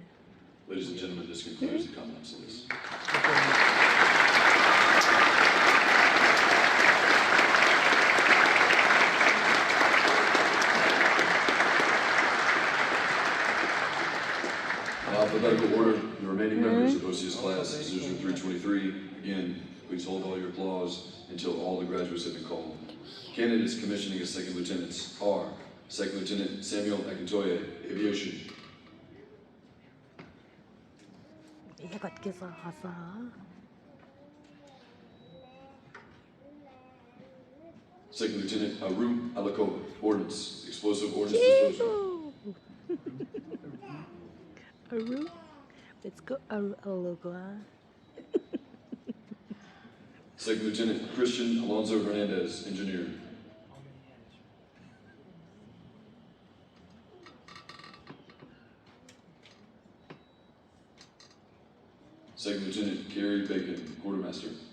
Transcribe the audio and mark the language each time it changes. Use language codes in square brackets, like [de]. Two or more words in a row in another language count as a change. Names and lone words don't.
[en] Ladies and gentlemen, this concludes the comments list. Alphabetical order, the remaining members of OCS class 00323. Again, please hold all your applause until all the graduates have been called. Candidates commissioning as second lieutenants are Second Lieutenant Samuel Akintoye, Aviation. 이해가 깨서 하사. Second Lieutenant Aruo Alakoa, Ordnance, Explosive Ordnance Disposal. Aruo? Let's go Aruo. Second Lieutenant Christian Alonso Hernandez, Engineer. Second Lieutenant Gary Bacon, Quartermaster.